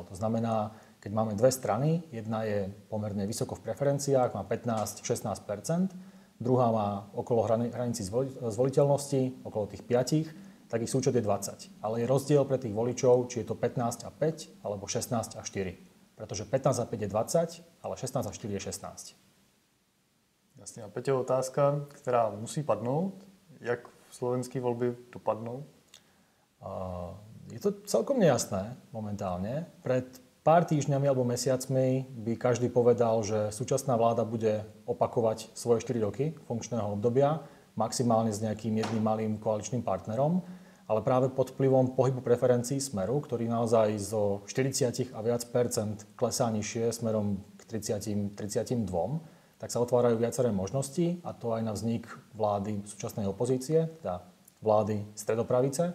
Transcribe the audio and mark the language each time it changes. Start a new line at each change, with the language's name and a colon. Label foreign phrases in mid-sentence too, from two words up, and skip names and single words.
Slovak: To znamená, keď máme dve strany, jedna je pomerne vysoko v preferenciách, má 15-16%, druhá má okolo hranici zvoliteľnosti, okolo tých 5%, tak ich súčet je 20. Ale je rozdiel pre tých voličov, či je to 15 a 5 alebo 16 a 4. Pretože 15 a 5 je 20, ale 16 a 4 je 16.
Czech: Jasně. A Peťo, otázka, která musí padnout. Jak slovenské volby dopadnou?
Slovak: Je to celkom nejasné momentálne. Pred pár týždňami alebo mesiacmi by každý povedal, že súčasná vláda bude opakovať svoje 4 roky funkčného obdobia, maximálne s nejakým jedným malým koaličným partnerom, ale práve pod vplyvom pohybu preferencií Smeru, ktorý naozaj zo 40 a viac percent klesá nižšie smerom k 32, tak sa otvárajú viaceré možnosti, a to aj na vznik vlády súčasnej opozície, teda vlády stredopravice.